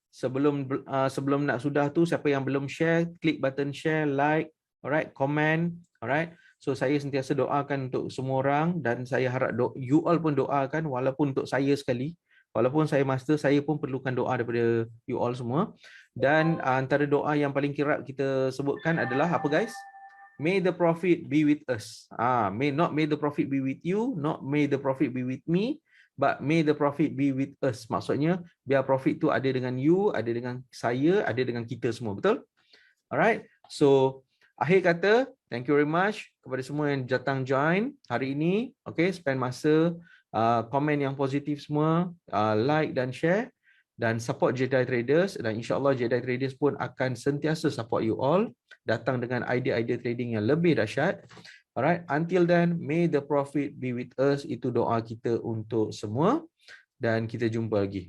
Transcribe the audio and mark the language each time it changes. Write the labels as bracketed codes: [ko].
[ms] Sebelum nak sudah tu, siapa yang belum share, klik button share, like, alright, comment, alright. So saya sentiasa doakan untuk semua orang dan saya harap you all pun doakan, walaupun untuk saya sekali, walaupun saya master, saya pun perlukan doa daripada you all semua. Dan antara doa yang paling kerap kita sebutkan adalah apa guys? [en] May the profit be with us. May the profit be with you, not may the profit be with me, but may the profit be with us. [ms] Maksudnya biar profit tu ada dengan you, ada dengan saya, ada dengan kita semua. Betul? Alright. So akhir kata, thank you very much kepada semua yang datang join hari ini. Okay, spend masa komen yang positif semua, like dan share dan support Jedi Traders, dan insyaAllah Jedi Traders pun akan sentiasa support you all, datang dengan idea-idea trading yang lebih dahsyat. [en] Alright, until then, may the profit be with us. [ms] Itu doa kita untuk semua dan kita jumpa lagi.